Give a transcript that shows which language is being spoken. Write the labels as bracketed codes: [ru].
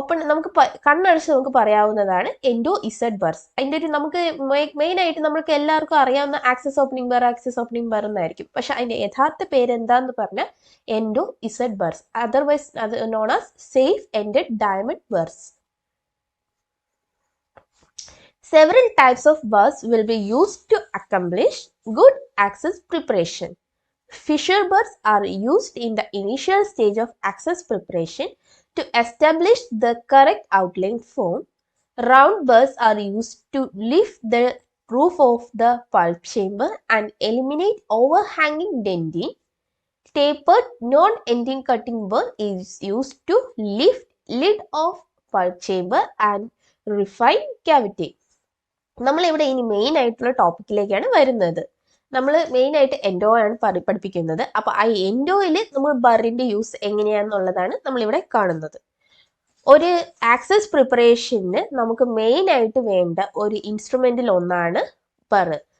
[ml] നമുക്ക് കണ്ണടച്ച് നമുക്ക് പറയാവുന്നതാണ് എൻഡോ ഇസഡ് ബർസ്. അതിൻ്റെ ഒരു നമുക്ക് മെയിൻ ആയിട്ട് നമുക്ക് എല്ലാവർക്കും അറിയാവുന്ന ആക്സസ് ഓപ്പണിംഗ് ബർ എന്നായിരിക്കും. പക്ഷെ അതിന്റെ യഥാർത്ഥ പേര് എന്താന്ന് പറഞ്ഞാൽ എൻഡോ ഇസഡ് ബർസ്, [en] Otherwise അത് known as safe ended diamond burs. Several types of burrs will be used to accomplish good access preparation. Fissure burrs are used in the initial stage of access preparation to establish the correct outline form. Round burrs are used to lift the roof of the pulp chamber and eliminate overhanging dentin. Tapered non-ending cutting burr is used to lift lid of pulp chamber and refine cavity. [ml] നമ്മളിവിടെ ഇനി main ആയിട്ടുള്ള ടോപ്പിക്കിലേക്കാണ് വരുന്നത്. നമ്മൾ main ആയിട്ട് endo ആണ് പഠിപ്പിക്കുന്നത്. അപ്പൊ ആ എൻഡോയിൽ നമ്മൾ ബറിന്റെ യൂസ് എങ്ങനെയാണെന്നുള്ളതാണ് നമ്മളിവിടെ കാണുന്നത്. ഒരു ആക്സസ് പ്രിപ്പറേഷന് നമുക്ക് മെയിൻ ആയിട്ട് വേണ്ട ഒരു ഇൻസ്ട്രുമെന്റിൽ ഒന്നാണ് ബർ.